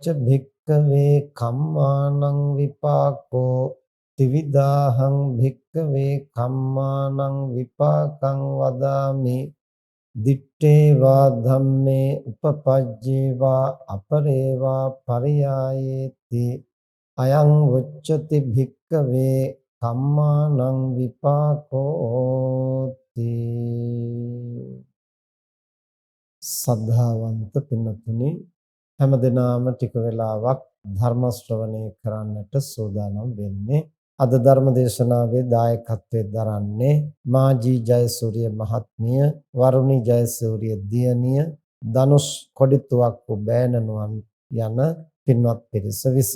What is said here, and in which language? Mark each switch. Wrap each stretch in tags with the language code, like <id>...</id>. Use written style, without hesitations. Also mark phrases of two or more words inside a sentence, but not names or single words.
<pi>භික්ඛවේ කම්මානං විපාකෝ ත්‍රිවිධාහං භික්ඛවේ කම්මානං විපාකං වදාමි දිත්තේවා ධම්මේ උපපජ්ජේවා අපරේවා පරියායේති අයං උච්චති භික්ඛවේ කම්මානං</pi> <si>විපාකෝති සද්ධාවන්ත පින්තුනි හැමදෙනාම ටික වෙලාවක් ධර්ම ශ්‍රවණය කරන්නට සූදානම් වෙන්නේ අද ධර්ම දේශනාවේ දායකත්වයෙන් දරන්නේ මාජී ජයසූරිය මහත්මිය, වරුණි ජයසූරිය දියණිය, ධනුෂ් කොඩිතුවක්කු බෑණනුවන් යන පින්වත් පිරිස විසින්.</si>